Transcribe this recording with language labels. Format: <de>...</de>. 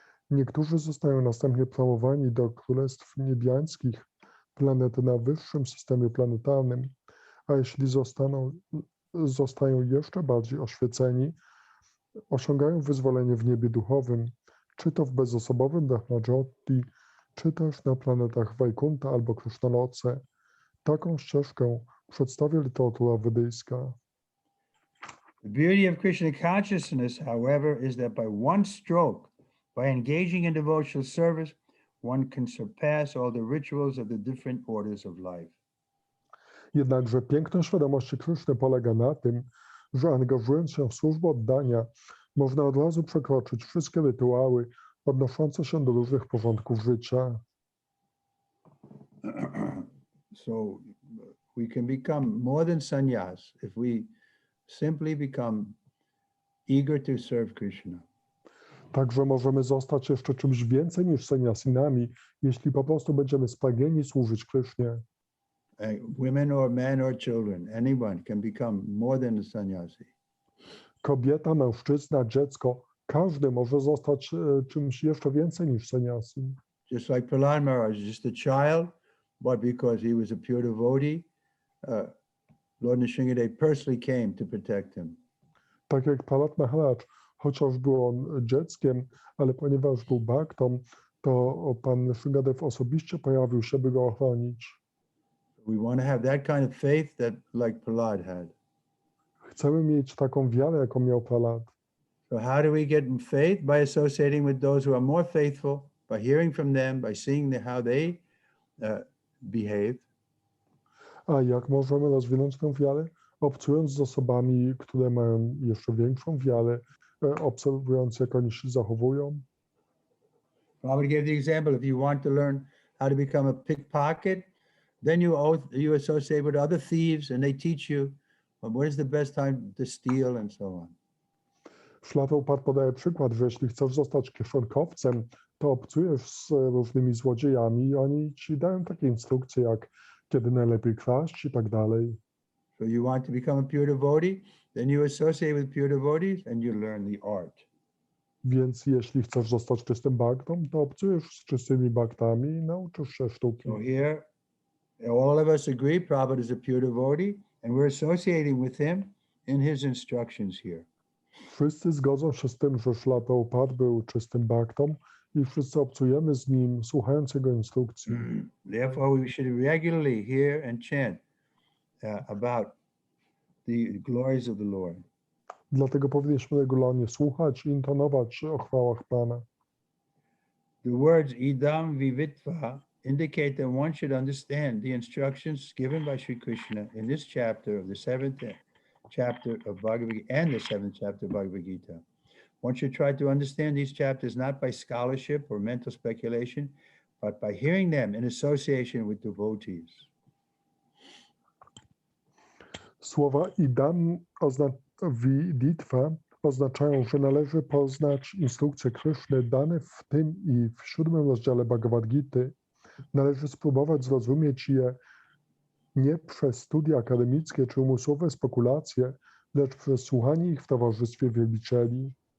<pl>Niektórzy zostają następnie promowani do królestw niebiańskich, planety na wyższym systemie planetarnym, a jeśli zostają jeszcze bardziej oświeceni, osiągają wyzwolenie w niebie duchowym, czy to w bezosobowym Brahmajyoti, czy też na planetach Wajkunta albo Krishnaloce. Taką ścieżkę przedstawia literatura wedyjska.</pl> <en>The beauty of Krishna consciousness, however, is that by one stroke, by engaging in devotional service, one can surpass all the rituals of the different orders of life.</en> <pl>Jednakże piękno świadomości Kryszny polega na tym, że angażując się w służbę oddania, można od razu przekroczyć wszystkie rytuały odnoszące się do różnych porządków życia.</pl> <en>So we can become more than sannyas if we simply become eager to serve Krishna.</en> <pl>Także możemy zostać jeszcze czymś więcej niż sannyasinami, jeśli po prostu będziemy spragnieni służyć Krysznie.</pl> <en>Women or men or children, anyone can become more than a sannyasi.</en> <pl>Kobieta, mężczyzna, dziecko, każdy może zostać czymś jeszcze więcej niż sannyasi.</pl> <en>Just like Prahlad Maharaj, just a child, but because he was a pure devotee, Lord Nrsimhadev personally came to protect him.</en> <pl>Tak jak Prahlad Maharaj, chociaż był on dzieckiem, ale ponieważ był bhaktą, to Pan Nrsimhadev osobiście pojawił się, by go ochronić.</pl> <en>We want to have that kind of faith that like Prahlad had.</en> <pl>Chcemy mieć taką wiarę, jaką miał Prahlad.</pl> <en>So how do we get faith? By associating with those who are more faithful, by hearing from them, by seeing how they behave.</en> <pl>A jak możemy rozwinąć tę wiarę? Obcując z osobami, które mają jeszcze większą wiarę, obserwując, jak oni się zachowują.</pl> <en>I would give the example, if you want to learn how to become a pickpocket, then you associate with other thieves and they teach you when is the best time to steal and so on.</en> <pl>Szlafeupat podaje przykład, że jeśli chcesz zostać kieszonkowcem, to obcujesz z różnymi złodziejami i oni ci dają takie instrukcje, jak kiedy najlepiej kraść i tak dalej.</pl> <en>So you want to become a pure devotee, then you associate with pure devotees and you learn the art.</en> <pl>Więc jeśli chcesz zostać czystym baktą, to obcujesz z czystymi baktami i nauczysz się sztuki.</pl> <en>So here, all of us agree Prabhupada is a pure devotee and we're associating with him in his instructions here.</en> <pl>Wszyscy zgodzą się z tym, że Szlapeupat był czystym baktą i wszyscy obcujemy z nim, słuchając jego instrukcji.</pl> <en>Therefore, we should regularly hear and chant about the glories of the Lord.</en> <pl>Dlatego powinniśmy regularnie słuchać i intonować o chwałach Pana.</pl> <en>The words idam vivitva indicate that one should understand the instructions given by Sri Krishna in this chapter of the 7th chapter of Bhagavad Gita and the 7th chapter of Bhagavad Gita. One should try to understand these chapters not by scholarship or mental speculation, but by hearing them in association with devotees.</en> <pl>Słowa idam viditva oznaczają, że należy poznać instrukcje Kryszny dane w tym i w 7 rozdziale Bhagavad Gity. Należy spróbować zrozumieć je nie przez studia akademickie czy umysłowe spekulacje, lecz przez słuchanie ich w towarzystwie wielbicieli.</pl>